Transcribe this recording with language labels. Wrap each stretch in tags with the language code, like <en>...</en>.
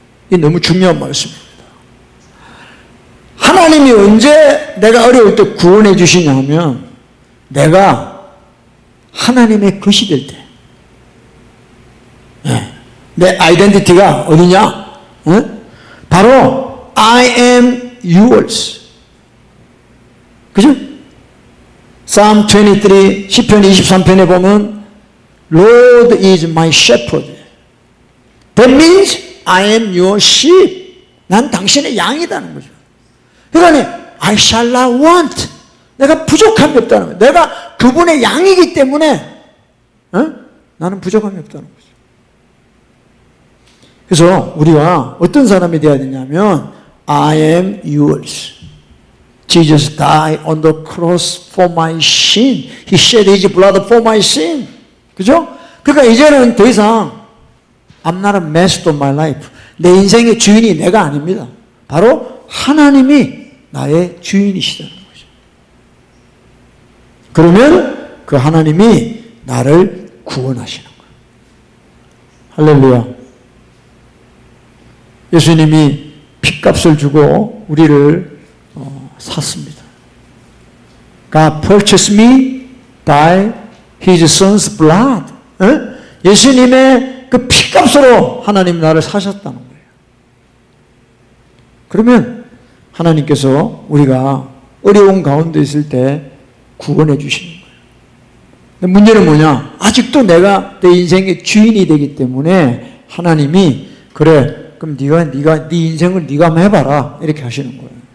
<ko>이 너무 중요한 말씀입니다. 하나님이 언제 내가 어려울 때 구원해 주시냐면, 내가 하나님의 것이 될 때. 내 아이덴티티가 어디냐?</ko> <en>바로 I am yours.</en> <ko>그죠?</ko> <en>Psalm 23,</en> <ko>시편 23편에 보면</ko> <en>Lord is my shepherd. That means I am your sheep.</en> <ko>난 당신의 양이라는 거죠.</ko> <en>그러니까 I shall not want.</en> <ko>내가 부족함이 없다는 거예요. 내가 그분의 양이기 때문에 나는 부족함이 없다는 거죠. 그래서 우리가 어떤 사람이 되어야 되냐면</ko> <en>I am yours. Jesus died on the cross for my sin. He shed his blood for my sin.</en> <ko>그죠? 그러니까 이제는 더 이상</ko> <en>I'm not a master of my life.</en> <ko>내 인생의 주인이 내가 아닙니다. 바로 하나님이 나의 주인이시다는 거죠. 그러면 그 하나님이 나를 구원하시는 거예요. 할렐루야. 예수님이 핏값을 주고 우리를 샀습니다.</ko> <en>God purchased me by His Son's blood.</en> <ko>예수님의 그 핏값으로 하나님 나를 사셨다는 거예요. 그러면 하나님께서 우리가 어려운 가운데 있을 때 구원해 주시는 거예요. 근데 문제는 뭐냐? 아직도 내가 내 인생의 주인이 되기 때문에 하나님이 그래, 그럼 네가 네 인생을 네가 한번 해봐라, 이렇게 하시는 거예요.</ko>